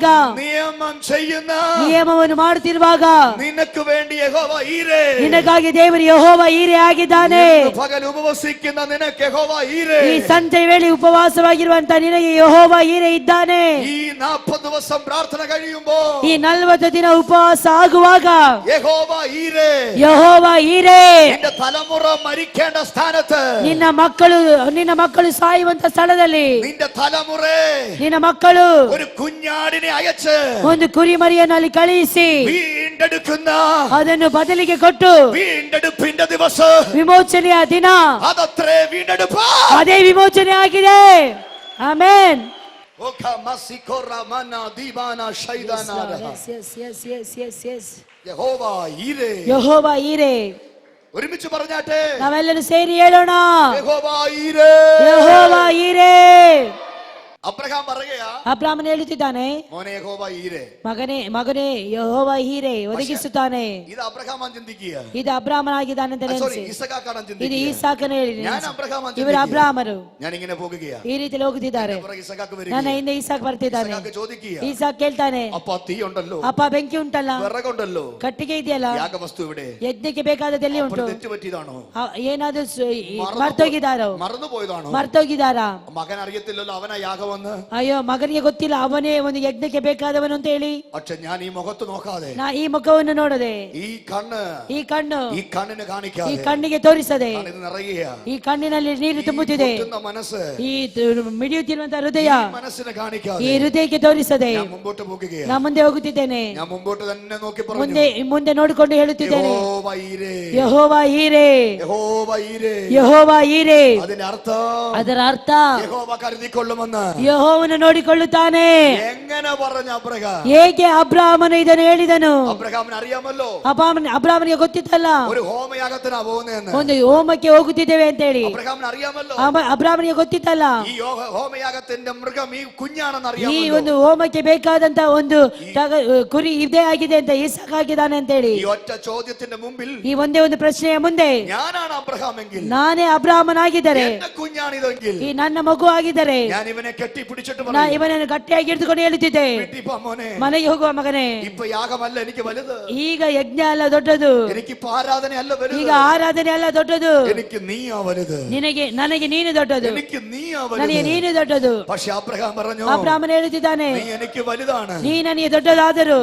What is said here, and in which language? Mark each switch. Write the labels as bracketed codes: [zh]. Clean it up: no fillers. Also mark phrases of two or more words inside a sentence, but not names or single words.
[ml] നിയമം ചെയ്യുന്ന, [kn] ನಿಯಮವನ್ನು ಮಾಡುತ್ತಿರುವಾಗ [ml] നിനക്ക് വേണ്ടി യഹോവ ഈരെ, [kn] ನಿನಗಾಗಿ ದೇವರು ಯೆಹೋವ ಈರೆ ಆಗಿದ್ದಾನೆ. [ml] പകൽ ഉപവസിക്കുന്ന നിനക്ക് യഹോവ ഈരെ, [kn] ಈ ಸಂಜೆ ವೇಳೆ ಉಪವಾಸವಾಗಿರುವಂತ ನಿನಗೆ ಯೆಹೋವ ಈರೆ ಇದ್ದಾನೆ. [ml] ഈ 40 ദിവസം പ്രാർത്ഥന കഴിയുമ്പോൾ, [kn] ಈ 40 ದಿನ ಉಪವಾಸ ಆಗುವಾಗ [ml] യഹോവ ഈരെ, [kn] ಯೆಹೋವ ಈರೆ [ml] നിന്റെ തലമുറ മരിക്കേണ്ട സ്ഥാനത്ത്, [kn] ನಿನ್ನ ಮಕ್ಕಳು ಸಾಯುವಂತ ಸ್ಥಳದಲ್ಲಿ [ml] നിന്റെ തലമുറ [kn] ನಿನ್ನ ಮಕ್ಕಳು [ml] ഒരു കുഞ്ഞാടിനെ അയച്ച് [kn] ಒಂದು ಕುರಿಮರಿಯನ್ನು ಅಲ್ಲಿ ಕಳುಹಿಸಿ [ml] വീണ്ടെടുക്കുന്ന, [kn] ಅದನ್ನು ಬದಲಿಗೆ ಕೊಟ್ಟು [ml] വീണ്ടെടുപ്പിന്റെ ദിവസം [kn] ವಿಮೋಚನೆಯ ದಿನ, [ml] അതത്രേ വീണ്ടെടുപ്പ്. [kn] ಅದೇ ವಿಮೋಚನೆ ಆಗಿದೆ. ಆಮೆನ್. [ml] യഹോവ ഈരെ, [kn] ಯೆಹೋವ ಈರೆ. [ml] ഒരുമിച്ച് പറഞ്ഞാട്ടെ, [kn] ನಾವೆಲ್ಲರೂ ಸೇರಿ ಹೇಳೋಣ, [ml] യഹോവ ഈരെ, [kn] ಯೆಹೋವ ಈರೆ. [ml] അബ്രഹാം പറയുകയാ, [kn] ಅಬ್ರಾಮನ ಹೇಳುತ್ತಿದ್ದಾನೆ, [ml] മോനെ യഹോവ ഈരെ, [kn] ಮಗನೇ ಯೆಹೋವ ಈರೆ ಒದಗಿಸುತ್ತಾನೆ. [ml] ഇത് അബ്രഹാം ചിന്തിക്കുക, [kn] ಇದು ಅಬ್ರಾಮನಾಗಿದ್ದಾನೆ ಅಂತ [ml] സോറി [kn] ನೆನೆಸಿ, [ml] ഇസഹാക്കാണ് [kn] ಇದು [ml] ചിന്തിക്കുക. [kn] ಈಸಾಕನ ಹೇಳಿ, [ml] ഞാൻ അബ്രഹാം [kn] ಇವರು ಅಬ್ರಾಮರು [ml] ഞാൻ ഇങ്ങനെ പോകുകയാ, [kn] ಈ ರೀತಿಯಲ್ಲಿ ಹೋಗುತ್ತಿದ್ದಾರೆ. [ml] ഇസഹാക്ക് [kn] ನನ್ನ [ml] വരിക, [kn] ಹಿಂದೆ ಈಸಾಕ್ ಬರ್ತಿದ್ದಾನೆ. [ml] ഇസഹാക്ക് ചോദിക്കുക, [kn] ಈಸಾಕ್ ಕೇಳ್ತಾನೆ, [ml] അപ്പ തീ ഉണ്ടല്ലോ, [kn] ಅಪ್ಪ ಬೆಂಕಿ ಉಂಟಲ್ಲ, [ml] വിറകുണ്ടല്ലോ, [kn] ಕಟ್ಟಿಗೆ ಇದೆಯಲ್ಲ, [ml] യാഗവസ്തു ഇവിടെ, [kn] ಯಜ್ಞಕ್ಕೆ ಬೇಕಾದದಲ್ಲಿ ಉಂಟು. [ml] തെറ്റ് പറ്റിയതാണോ, [kn] ಏನಾದ್ರೂ ಮರ್ತೋಗಿದಾರೋ, [ml] മറന്നുപോയതാണോ? [kn] ಮರ್ತೋಗಿದಾರಾ? [ml] മകൻ അറിയത്തില്ലല്ലോ അവനാ യാഗമെന്ന്. [kn] ಅಯ್ಯೋ, ಮಗನಿಗೆ ಗೊತ್ತಿಲ್ಲ ಅವನೇ ಒಂದು ಯಜ್ಞಕ್ಕೆ ಬೇಕಾದವನು ಅಂತ ಹೇಳಿ. [ml] പക്ഷെ ഞാൻ ഈ മുഖത്ത് നോക്കാതെ, [kn] ನಾ ಈ ಮುಖವನ್ನು ನೋಡದೆ, [ml] ഈ കണ്ണ്, [kn] ಈ ಕಣ್ಣು [ml] ഈ കണ്ണിന് [kn] ಈ [ml] കാണിക്കാതെ, [kn] ಕಣ್ಣಿಗೆ ತೋರಿಸದೆ, [ml] ഇത് നിറയുകയാ, [kn] ಈ ಕಣ್ಣಿನಲ್ಲಿ ನೀರು ತುಂಬುತ್ತಿದೆ. [ml] മനസ്സ്, [kn] ಈ ಮಿಡಿಯುತ್ತಿರುವಂತಹ ಹೃದಯ [ml] മനസ്സിന് കാണിക്കാതെ [kn] ಈ ಹೃದಯಕ್ಕೆ ತೋರಿಸದೆ [ml] ഞാൻ മുമ്പോട്ട് പോകുകയാ. [kn] ನಾ ಮುಂದೆ ಹೋಗುತ್ತಿದ್ದೇನೆ. [ml] ഞാൻ മുമ്പോട്ട് തന്നെ നോക്കി [kn] ಮುಂದೆ ನೋಡಿಕೊಂಡು ಹೇಳುತ್ತಿದ್ದೇನೆ, [ml] യഹോവ ഈരെ, [kn] ಯೆಹೋವ ಈರೆ, [ml] യഹോവ ഈരെ. [kn] ಯೆಹೋವ ಈರೆ. [ml] അതിന്റെ അർത്ഥം, [kn] ಅದರ ಅರ್ಥ [ml] യഹോവ കരുതിക്കൊള്ളുമെന്ന്. [kn] ಯೆಹೋವನು ನೋಡಿಕೊಳ್ಳುತ್ತಾನೆ. [ml] എങ്ങനെ പറഞ്ഞ അബ്രഹാം? [kn] ಹೇಗೆ ಅಬ್ರಾಮನು ಇದನ್ನು ಹೇಳಿದನು? [ml] അബ്രഹാമിന് അറിയാമല്ലോ, [kn] ಅಬ್ರಾಮನಿಗೆ ಗೊತ್ತಿತ್ತಲ್ಲ, [ml] ഒരു ഹോമയാഗത്തിനാ പോകുന്നതെന്ന്. [kn] ಒಂದು ಹೋಮಕ್ಕೆ ಹೋಗುತ್ತಿದ್ದೇವೆ ಅಂತ ಹೇಳಿ. [ml] അബ്രഹാമിന് അറിയാമല്ലോ, [kn] ಅಬ್ರಾಮನಿಗೆ ಗೊತ್ತಿತ್ತಲ್ಲ, [ml] ഈ ഹോമയാഗത്തിന്റെ മൃഗം ഈ കുഞ്ഞാണെന്ന് [kn] ಈ [ml] അറിയാമല്ലോ. [kn] ಒಂದು ಹೋಮಕ್ಕೆ ಬೇಕಾದಂತ ಒಂದು ಕುರಿ ಇದೇ ಆಗಿದೆ ಅಂತ, ಇಸಾಕ್ ಆಗಿದ್ದಾನೆ ಅಂತ ಹೇಳಿ. [ml] ഈ ഒറ്റ ചോദ്യത്തിന്റെ മുമ്പിൽ [kn] ಈ ಒಂದೇ ಒಂದು ಪ್ರಶ್ನೆಯ ಮುಂದೆ, [ml] ഞാനാണ് അബ്രഹാം എങ്കിൽ, [kn] ನಾನೇ ಅಬ್ರಾಮನಾಗಿದ್ದರೆ, [ml] എന്റെ കുഞ്ഞാണിതെങ്കിൽ, [kn] ಈ ನನ್ನ ಮಗು ಆಗಿದ್ದರೆ, [ml] ഞാൻ ഇവനെ കെട്ടിപ്പിടിച്ചിട്ട് [kn] ನಾ [ml] പറയും, [kn] ಇವನನ್ನು ಗಟ್ಟಿಯಾಗಿ ಹಿಡಿದುಕೊಂಡು ಹೇಳುತ್ತಿದ್ದೆ, [ml] വീട്ടിൽ പോ മോനെ, [kn] ಮನೆಗೆ ಹೋಗುವ ಮಗನೇ. [ml] ഇപ്പൊ യാഗമല്ല എനിക്ക് വലുത്, [kn] ಈಗ ಯಜ್ಞ ಅಲ್ಲ ದೊಡ್ಡದು, [ml] എനിക്കിപ്പോ ആരാധന അല്ല വലുത്, [kn] ಈಗ ಆರಾಧನೆ ಅಲ್ಲ ದೊಡ್ಡದು, [ml] എനിക്ക് നീയാ വലുത്, [kn] ನನಗೆ ನೀನು ದೊಡ್ಡದು, [ml] എനിക്ക് നീയാ [kn] ನನಗೆ [ml] വലുത്. [kn] ನೀನು ದೊಡ್ಡದು. [ml] പക്ഷെ അബ്രഹാം പറഞ്ഞു, [kn] ಅಬ್ರಾಮನು ಹೇಳುತ್ತಿದ್ದಾನೆ, [ml] നീ എനിക്ക് വലുതാണ്, [kn] ನೀ ನನಗೆ ದೊಡ್ಡದಾದರು,